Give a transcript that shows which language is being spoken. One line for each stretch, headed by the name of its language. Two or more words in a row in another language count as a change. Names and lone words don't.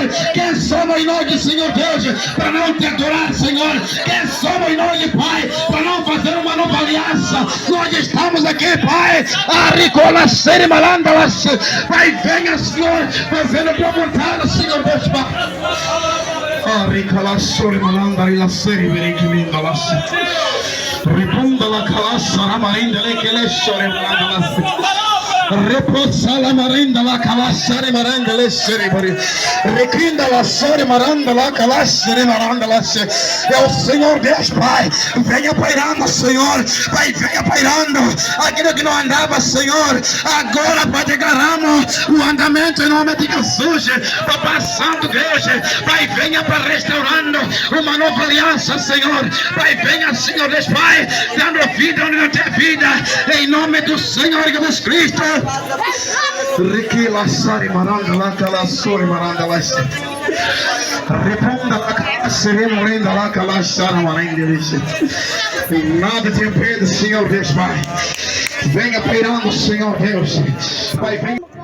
Portuguese: Quem somos nós, Senhor Deus, para não te adorar, Senhor? Quem somos nós, Pai, para não fazer uma nova aliança? Nós estamos aqui, Pai, a ricolascer e malandalas. Pai, venha, Senhor, fazendo a Tua vontade, Senhor Deus, Pai. Aricalassore malandari la seri verichiminda la riponda la calassa la marinda le che lessore malanda la reposa la marinda la calassa re maranda le seri requinda la sore maranda la calassa re maranda la é o Senhor Deus, Pai. Venha pairando, Senhor. Pai, venha pairando aquilo que não andava, Senhor. Agora, Pai, declaramos o andamento em nome de Jesus. Papai Santo Deus, Pai, venha para restaurando uma nova aliança, Senhor. Pai, venha, Senhor Deus, Pai, dando vida onde não tem vida, em nome do Senhor Jesus Cristo. Riquilassari maranda la calassori maranda la reponda la calassa remorenda la calassa maranda la nada te impede, Senhor Deus, Pai. Venha pairando, Senhor Deus. Pai, venha.